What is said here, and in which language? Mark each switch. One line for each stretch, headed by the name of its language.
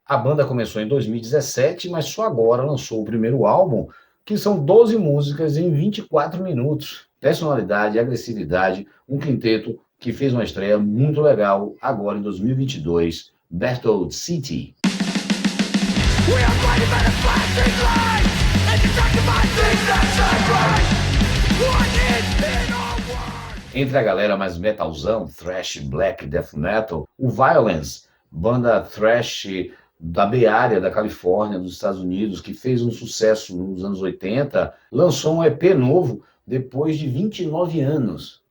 Portuguese: A banda começou em 2017, mas só agora lançou o primeiro álbum, que são 12 músicas em 24 minutos. Personalidade, agressividade, um quinteto que fez uma estreia muito legal agora em 2022, Berthold City.
English: We are fighting by the flashing lights and distracted by things that shine bright. What is in our world?
Portuguese: Entre a galera mais metalzão, thrash, black, death metal, o Violence, banda thrash da Bay Area, da Califórnia, dos Estados Unidos, que fez um sucesso nos anos 80, lançou um EP novo depois de 29 anos.